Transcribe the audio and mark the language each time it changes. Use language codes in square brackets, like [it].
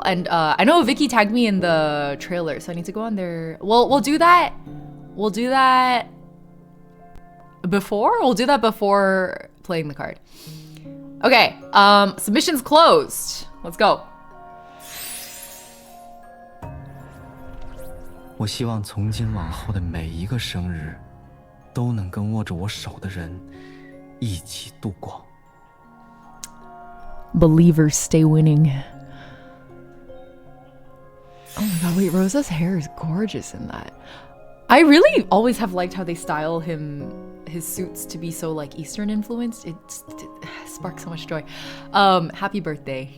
[en] And I know Vicky tagged me in the trailer, so I need to go on there. We'll do that. We'll do that before? We'll do that before playing the card. Okay, submissions closed. Let's go. [zh] 我希望从今往后的每一个生日，都能跟握着我手的人一起度过。 [en] Believers stay winning. Oh my god, wait, Rosa's hair is gorgeous in that. I really always have liked how they style his suits to be so like Eastern influenced. It sparks so much joy. Happy birthday.